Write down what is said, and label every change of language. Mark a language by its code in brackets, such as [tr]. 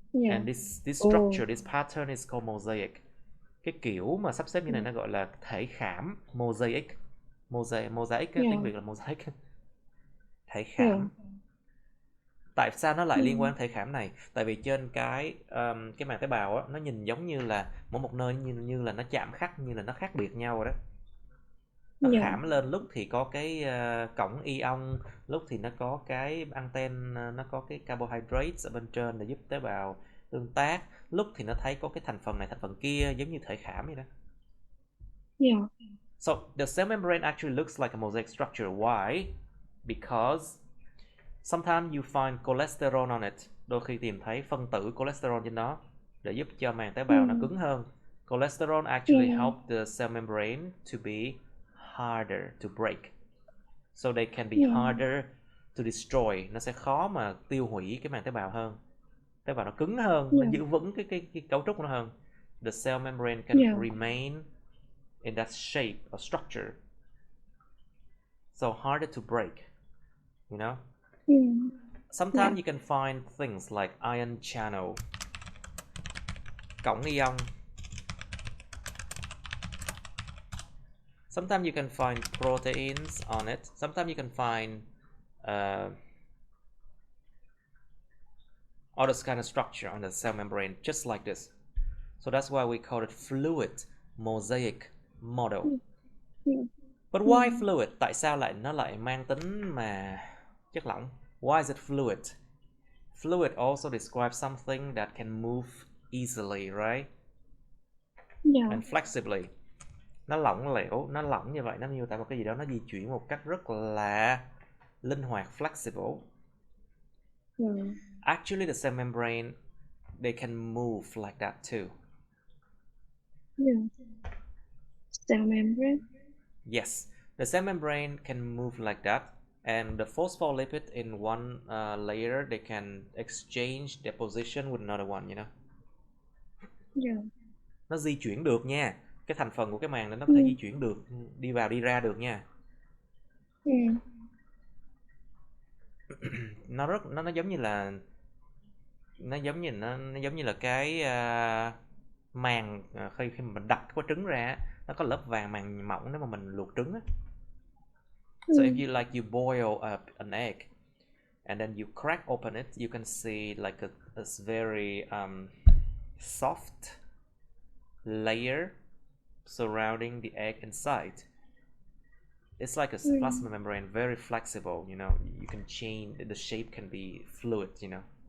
[en] And this structure, this pattern is called mosaic. [vi] Cái kiểu mà sắp xếp như này nó gọi là thể khảm, mosaic. Mosaic tiếng Việt là mosaic. Thể khảm. Tại sao nó lại liên quan đến thể khảm này? Tại vì trên cái màng tế bào á, nó nhìn giống như là mỗi một nơi như là nó chạm khắc, như là nó khác biệt nhau rồi đó. Nó khảm lên, lúc thì có cái cổng ion, lúc thì nó có cái anten, nó có cái carbohydrates ở bên trên để giúp tế bào tương tác, lúc thì nó thấy có cái thành phần này thành phần kia, giống như thể khảm vậy đó. [en] So the cell membrane actually looks like a mosaic structure. Why? Because sometimes you find cholesterol on it. [vi] Đôi khi tìm thấy phân tử cholesterol trên đó để giúp cho màng tế bào nó cứng hơn. [en] Cholesterol actually help the cell membrane to be harder to break. So they can be harder to destroy. [vi] Nó sẽ khó mà tiêu hủy cái màng tế bào hơn. Tế bào nó cứng hơn, nó giữ vững cái cấu trúc nó hơn. [en] The cell membrane can remain in that shape or structure. So harder to break. You know? Sometimes you can find things like ion channel, cổng ion. Sometimes you can find proteins on it. Sometimes you can find all this kind of structure on the cell membrane, just like this. So that's why we call it fluid mosaic model. But why fluid? [vi] Tại sao nó lại mang tính mà chất lỏng? [en] Why is it fluid? Fluid also describes something that can move easily, right? Yeah. And flexibly. [vi] Nó lỏng lẻo, nó lỏng như vậy, nó miêu tả một cái gì đó nó di chuyển một cách rất là linh hoạt, flexible. [en] Yeah. Actually, the cell membrane, they can move like that too. Yeah. Cell membrane. Yes, the cell membrane can move like that, and the phospholipid in one layer, they can exchange their position with another one, you know. Yeah. [vi] Nó di chuyển được nha. Cái thành phần của cái màng nó có thể di chuyển được, đi vào đi ra được nha. Nó giống như là nó giống như là cái màng khi mà mình đập cái trứng ra, nó có lớp vàng màng mỏng nếu mà mình luộc trứng á. [en] So if you like, you boil an egg and then you crack open it, you can see like a very soft layer surrounding the egg inside. It's like a plasma membrane, very flexible, you know. You can change, the shape can be fluid, you know.